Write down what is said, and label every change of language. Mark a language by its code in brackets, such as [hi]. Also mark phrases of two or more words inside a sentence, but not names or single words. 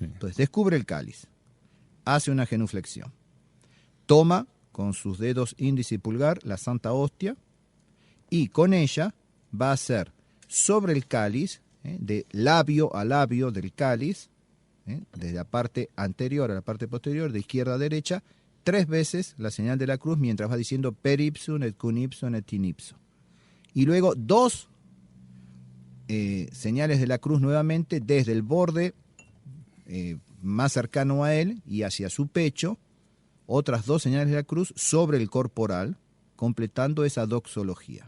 [es] Entonces descubre el cáliz, hace una genuflexión, toma con sus dedos índice y pulgar la Santa Hostia y con ella va a hacer sobre el cáliz, de labio a labio del cáliz, desde la parte anterior a la parte posterior, de izquierda a derecha, 3 veces la señal de la cruz mientras va diciendo [la] per ipsum et cum ipsum et in ipso. [es] Y luego 2 señales de la cruz nuevamente desde el borde más cercano a él y hacia su pecho, otras 2 señales de la cruz sobre el corporal, completando esa doxología.